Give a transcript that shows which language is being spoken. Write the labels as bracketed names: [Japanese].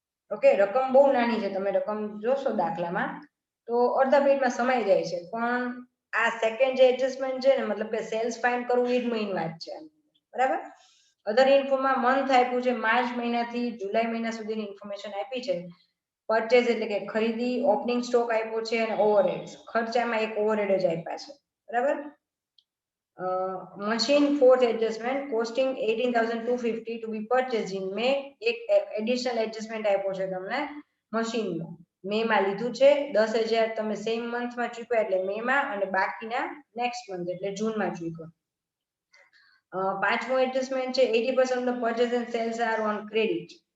[Gujarati] Okay, રકમ બહુ નાની છે, તમે રકમ જોશો દાખલામાં તો અડધા પેજમાં સમાઈ જાય છે, પણ આ સેકન્ડ જે એડજસ્ટમેન્ટ છે ને મતલબ કે સેલ્સ ફાઇન્ડ કરવું એ જ મેઇન વાત છે. બરાબર. અધર ઇન્ફોમાં મંથ આપ્યું છે, માર્ચ મહિનાથી જુલાઈ મહિના સુધીની ઇન્ફોર્મેશન આપી છે. પરચેઝ એટલે કે ખરીદી, ઓપનિંગ સ્ટોક આપ્યો છે અને ઓવરહેડ્સ ખર્ચામાં એક ઓવરહેડ જ આપ્યા છે. બરાબર. [English] machine fourth adjustment costing 18,250 to be purchased in May. [Gujarati] એક એડિશનલ એડજસ્ટમેન્ટ આપ્યો છે તમને મશીનનો. મે માં લીધું છે 10,000 તમે સેમ મંથમાં ચૂક્યા એટલે મે માં અને બાકીના નેક્સ્ટ મંથ એટલે જૂનમાં ચૂક્યો. પાંચમો એડજસ્ટમેન્ટ છે [English] 80% of the purchase and sales are on credit.